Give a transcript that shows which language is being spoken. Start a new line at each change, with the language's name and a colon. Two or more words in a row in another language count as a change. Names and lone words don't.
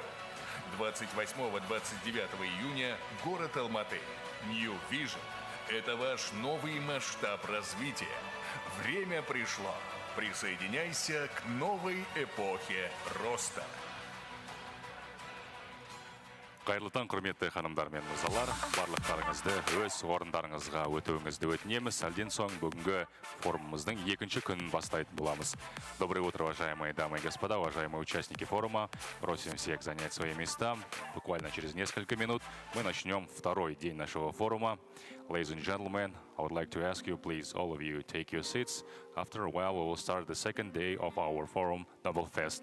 Russian: 28-29 июня, город Алматы. New Vision – это ваш новый масштаб развития. Время пришло. Присоединяйся к новой эпохе роста.
Kazakh: Қайырлы таң, құрметті ханымдар мен мырзалар. Барлықтарыңызды өз орындарыңызға өтуіңізді өтінеміз. Әлден соң бүгінгі форумымыздың екінші күнін бастайтын боламыз.
Russian: Доброе утро, уважаемые дамы и господа, уважаемые участники форума. Просим всех занять свои места. Буквально через несколько минут мы начнем второй день нашего форума.
English: Ladies and gentlemen, I would like to ask you, please, all of you, take your seats. After a while, we will start the second day of our forum, Nobel Fest.